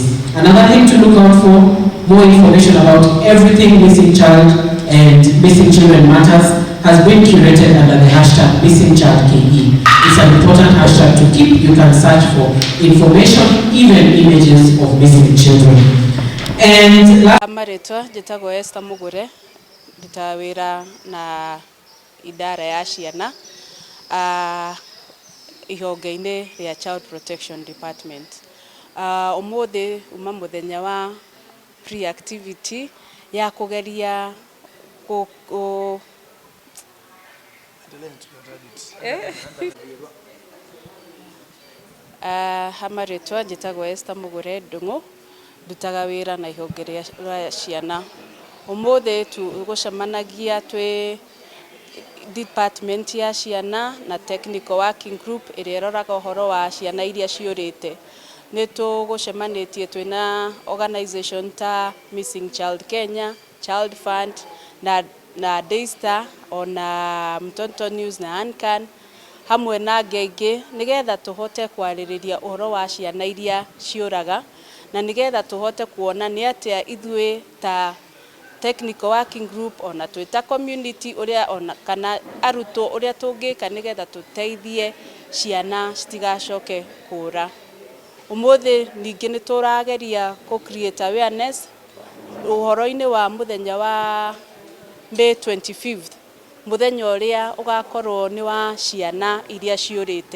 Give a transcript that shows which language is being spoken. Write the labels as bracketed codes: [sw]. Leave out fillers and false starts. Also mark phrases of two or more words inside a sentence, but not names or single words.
[en] Another thing to look out for, more information about everything missing child and missing children matters has been curated under the hashtag MissingChildKE. It's an important hashtag to keep. You can search for information, even images of missing children. And [ki] Amaretwa njĩtagwo Esther Mugure, nditawĩra na idara ya ciana ihonge-inĩ rĩa Child Protection Department. Ũmũthĩ uma mũthenya wa pre-activity ya kũgeria Amaretwa njĩtagwo Esther Mugure Ndung'u, ndutaga wĩra na ihonge rĩa ciana. Ũmũthĩ tũgũcemanagia twĩ department ya ciana na [en] technical working group [ki] ĩrĩa ĩroraga ũhoro wa ciana iria ciũrĩte. Nĩ tũgũcemanĩtie twĩna organization ta Missing Child Kenya, Child Fund na Daystar, ona Mtoto News na Ancan, hamwe na angĩ aingĩ, nĩgetha tũhote kwarĩrĩria ũhoro wa ciana iria ciũraga na nigetha tuhote kuona ni atia ithuĩ ta [en] technical working group [ki] ona twita community uria ona kana arutwo uria tungika nigetha tuteithie ciana citigacoke kũra. Umuthi ningi ni turageria ku [en] create awareness [ki] uhoro-ini wa muthenya wa May 25th, muthenya uria ugakorwo ni wa ciana iria ciurite.